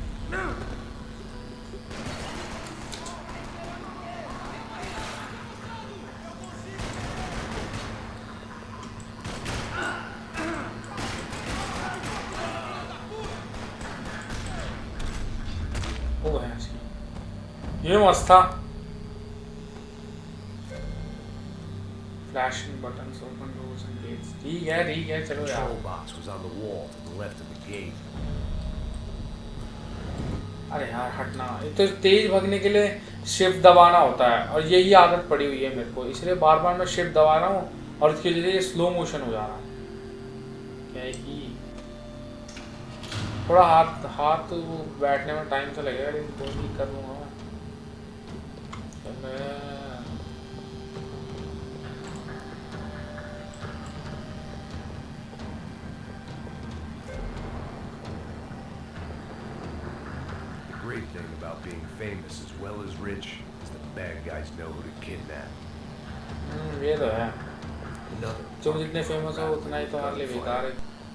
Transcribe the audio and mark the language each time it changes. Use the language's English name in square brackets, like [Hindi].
[Hindi] ओ है ये मस्त था. [English] Flashing buttons open doors and gates. [Hindi] ठीक है चलो यार. [English] Control box was on the wall to the left of the gate. [Hindi] अरे यार हटना. ये तो तेज भागने के लिए शिफ्ट दबाना होता है और यही आदत पड़ी हुई है मेरे को, इसलिए बार बार मैं शिफ्ट दबा रहा हूँ और उसकी वजह से ये स्लो मोशन हो जा रहा है. क्या ही थोड़ा हाथ तो बैठने में टाइम तो लगेगा, लेकिन तो नहीं कर लूँगा मैं. [English] The great thing about being famous as well as rich is the bad guys know who to kidnap. [Hindi] ये तो है. [English] Another. [Hindi] जो जितने फेमस हो उतना ही तो हमारे लिए बेकार है.